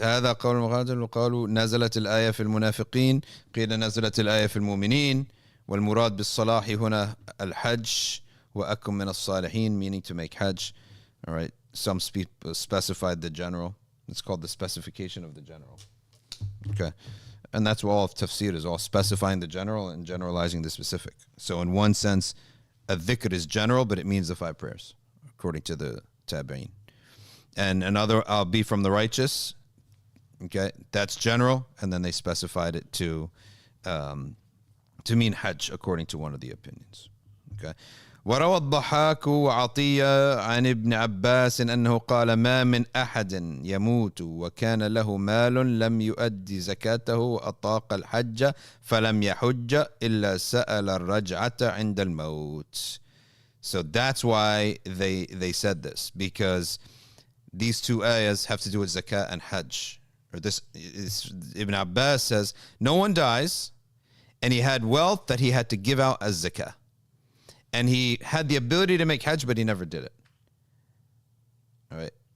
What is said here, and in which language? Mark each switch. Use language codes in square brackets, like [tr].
[ar] هذا قول المقاتل وقالوا نزلت الآية في المنافقين قيل نزلت الآية في المؤمنين والمراد بالصلاح هنا الحج وأكن من الصالحين, [en] meaning to make hajj. All right. Some specified the general. It's called the specification of the general. Okay. And that's what all of tafsir is, all specifying the general and generalizing the specific. So in one sense, a dhikr is general, but it means the 5 prayers, according to the tabi'een. And another, I'll be from the righteous. Okay, that's general, and then they specified it to mean hajj, according to one of the opinions. Okay. [ar] وروى الضحاك وعطية عن ابن عباس أنه قال ما من أحد يموت وكان له مال لم يؤدي زكاته وأطاق الحج فلم يحج إلا سأل الرجعة عند الموت. [en] So that's why they said this, because these two ayahs have to do with zakat and hajj. Or this Ibn Abbas says no one dies and he had wealth that he had to give out as zakah. And he had the ability to make hajj, but he never did it. All right.